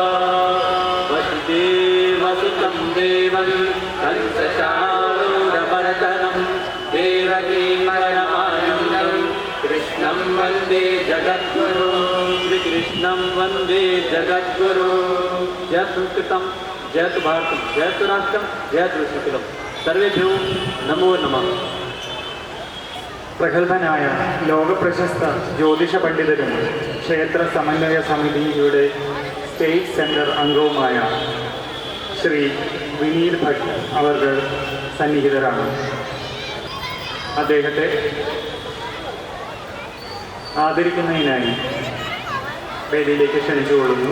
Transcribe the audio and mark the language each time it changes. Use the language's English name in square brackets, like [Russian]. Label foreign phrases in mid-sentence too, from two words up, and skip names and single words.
[Sanskrit] वसुदेवसुतं देवं कंसचाणूरमर्दनं देवकीं परमानन्दं कृष्णं वन्दे जगद्गुरु श्रीकृष्णं वन्दे जगद्गुरु। जय संस्कृतं जयतु भारतं जयतु राष्ट्रं जयतु संस्कृतं सर्वेभ्यो नमो नमः। [Malayalam] പ്രഗത്ഭനായ ലോകപ്രശസ്ത ജ്യോതിഷ പണ്ഡിതരും ക്ഷേത്ര സമന്വയ സമിതിയുടെ [English] state center [Malayalam] അംഗവുമായ ശ്രീ വിനീത് ഭട്ട് അവർ സന്നിഹിതരാണ്. അദ്ദേഹത്തെ ആദരിക്കുന്നതിനായി വേദിയിലേക്ക് ക്ഷണിച്ചുകൊള്ളുന്നു.